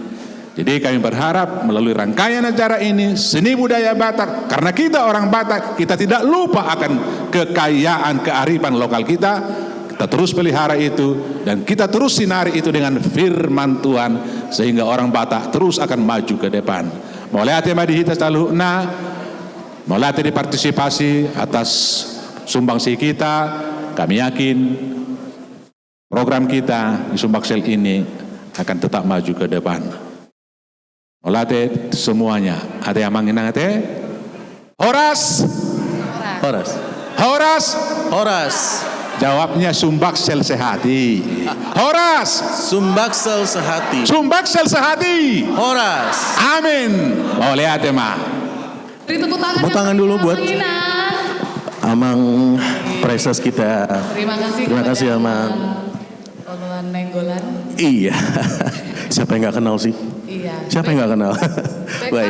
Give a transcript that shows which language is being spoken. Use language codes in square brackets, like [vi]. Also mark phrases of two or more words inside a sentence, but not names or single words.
[id] Jadi kami berharap melalui rangkaian acara ini, seni budaya Batak, karena kita orang Batak, kita tidak lupa akan kekayaan kearifan lokal kita. Kita terus pelihara itu, dan kita terus sinari itu dengan firman Tuhan, sehingga orang Batak terus akan maju ke depan. Mulai [bbc] madihita saluna, [id] mulai dipartisipasi atas sumbangsi kita, kami yakin program kita di Sumbaksel ini akan tetap maju ke depan. Olate semuanya, ada yang manginang ate? Horas. Horas. Horas. Horas. Jawabnya Sumbaksel sehati. Horas. Sumbaksel sehati. Sumbaksel sehati. Horas. Amin. Boleh ate mah. Beri tepuk tangan, Tepuk tangan dulu buat Amang Preses kita. Terima kasih Amang. Oluan Nenggolan. Iya. Siapa yang nggak kenal sih? Iya. Siapa yang nggak kenal? Baik.